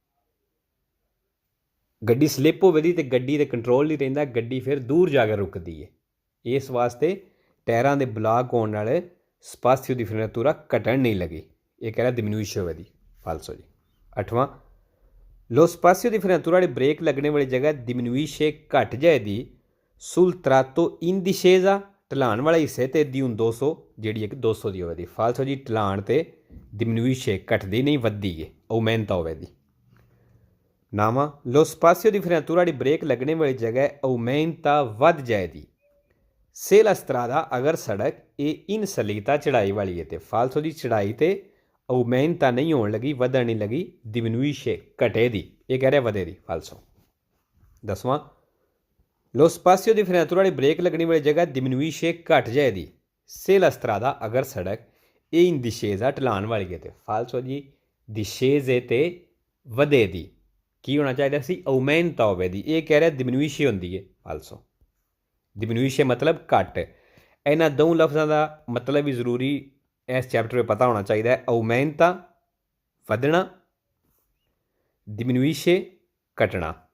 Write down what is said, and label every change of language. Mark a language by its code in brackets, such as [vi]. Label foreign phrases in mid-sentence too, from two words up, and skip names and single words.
[pa] ਗੱਡੀ ਸਲਿੱਪ ਹੋਵੇਗੀ ਤੇ ਗੱਡੀ ਦੇ ਕੰਟਰੋਲ ਨਹੀਂ ਰਹਿੰਦਾ ਗੱਡੀ ਫਿਰ ਦੂਰ ਜਾ ਕੇ ਰੁਕਦੀ ਹੈ। ਇਸ ਵਾਸਤੇ ਟਾਇਰਾਂ ਦੇ ਬਲਾਕ ਹੋਣ ਨਾਲ [it] spazio di frenatura [pa] ਘਟਣ ਨਹੀਂ ਲੱਗੀ ਇਹ ਕਹਿ ਰਿਹਾ diminuisce ਹੋਵੇਗੀ ਫਾਲਸੋ ਜੀ। ਅੱਠਵਾਂ [it] Lo spazio di frenatura di [pa] brake ਲੱਗਣੇ ਵਾਲੀ ਜਗ੍ਹਾ diminuisce ਘਟ ਜਾਏਦੀ [it] sul tratto in discesa [pa] ਢਲਾਣ ਵਾਲੇ ਹਿੱਸੇ ਤੇ ਦੀ 200 ਜਿਹੜੀ ਇੱਕ 200 ਦੀ ਹੋਵੇਗੀ ਫਾਲਸੋ ਜੀ ਢਲਾਣ ਤੇ diminuisce ਘਟਦੀ ਨਹੀਂ ਵੱਧਦੀ ਹੈ aumenta ਹੋਵੇਗੀ ਨਾਮਾ [it] lo spazio di frenatura di [pa] brake ਲੱਗਣੇ ਵਾਲੀ ਜਗ੍ਹਾ aumenta ਵੱਧ ਜਾਏਦੀ [it] se la strada [pa] ਅਗਰ ਸੜਕ ਇਹ [it] in salita [pa] ਚੜਾਈ ਵਾਲੀ ਹੈ ਤੇ ਫਾਲਸੋ ਦੀ ਚੜਾਈ ਤੇ aumenta ਨਹੀਂ ਹੋਣੇ ਲੱਗੀ ਵਧਣ ਨਹੀਂ ਲੱਗੀ diminuisce ਘਟੇ ਦੀ ਇਹ ਕਹਿ ਰਿਹਾ ਵਧੇ ਦੀ ਫਾਲਸੋ 10ਵਾਂ [it] lo spazio di frenatura di [pa] brake ਲੱਗਣੀ ਵਾਲੀ ਜਗ੍ਹਾ diminuisce ਘਟ ਜਾਏਦੀ [it] se la strada [pa] ਅਗਰ ਸੜਕ ਇਹ [it] in discesa [pa] ਢਲਾਣ ਵਾਲੀ ਹੈ ਤੇ ਫਾਲਸੋ ਜੀ discese ਤੇ ਵਧੇ ਦੀ ਕੀ ਹੋਣਾ ਚਾਹੀਦਾ ਸੀ aumenta ਹੋਵੇ ਦੀ ਇਹ ਕਹਿ ਰਿਹਾ diminuisce ਹੁੰਦੀ ਹੈ ਫਾਲਸੋ diminuisce ਮਤਲਬ ਘੱਟ ਇਹਨਾਂ ਦੋ ਲਫ਼ਜ਼ਾਂ ਦਾ ਮਤਲਬ ਵੀ ਜ਼ਰੂਰੀ ਇਸ ਚੈਪਟਰ ਵਿੱਚ ਪਤਾ ਹੋਣਾ ਚਾਹੀਦਾ ਹੈ aumenta ਵਧਣਾ diminuisce ਘਟਣਾ